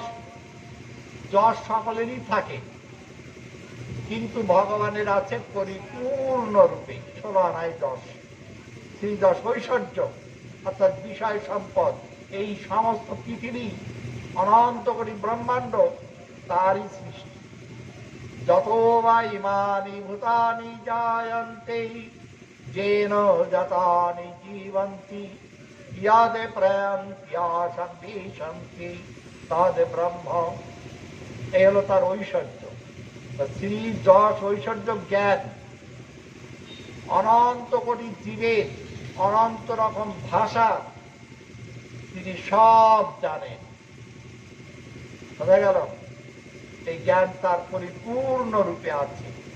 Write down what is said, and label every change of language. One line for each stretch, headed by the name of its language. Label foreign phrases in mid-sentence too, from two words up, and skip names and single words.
Bangla: যশ সকলেরই থাকে, কিন্তু ভগবানের আছে পরিপূর্ণ রূপে, 16 আনায় 10। শ্রী যশ ঐশ্বর্য অর্থাৎ বিষয় সম্পদ, এই সমস্ত পৃথিবী অনন্ত কোটি ব্রহ্মাণ্ড তারই সৃষ্টি।
Sanskrit: যত বা ইমানি ভূতানি জায়ন্তে, येन जातानि जीवन्ति यद् प्रयान्त्यासन्ति सन्ति तद् ब्रह्म।
Bangla: এই হলো তার ঐশ্বর্য। শ্রী যশ ঐশ্বর্য জ্ঞান অনন্ত কোটি জীবের অনন্ত রকম ভাষা তিনি সব জানেন। বোঝা গেল? এই জ্ঞান তার পরিপূর্ণ রূপে আছে।